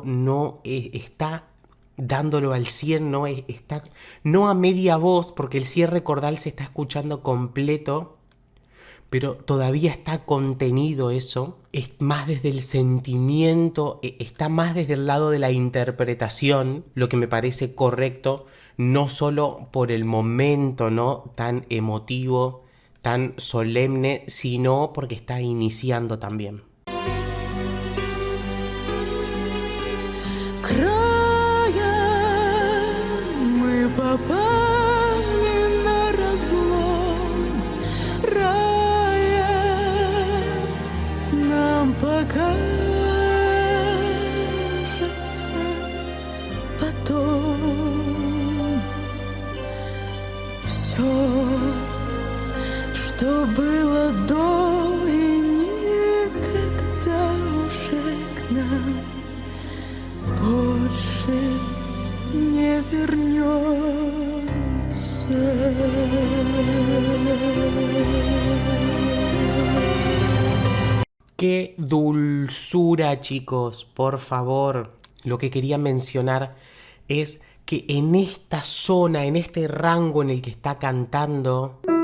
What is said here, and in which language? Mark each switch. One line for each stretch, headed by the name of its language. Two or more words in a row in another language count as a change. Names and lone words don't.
Spanish: no está dándolo al 100, no está no a media voz porque el cierre cordal se está escuchando completo, pero todavía está contenido eso, es más desde el sentimiento, está más desde el lado de la interpretación, lo que me parece correcto, no solo por el momento, ¿no?, tan emotivo, tan solemne, sino porque está iniciando también.
Russian: Мы попали на разлом рая, нам покажется потом все, что было до и никогда уже к нам больше не вернется.
Spanish: ¡Qué dulzura, chicos! Por favor, lo que quería mencionar es que en esta zona, en este rango en el que está cantando,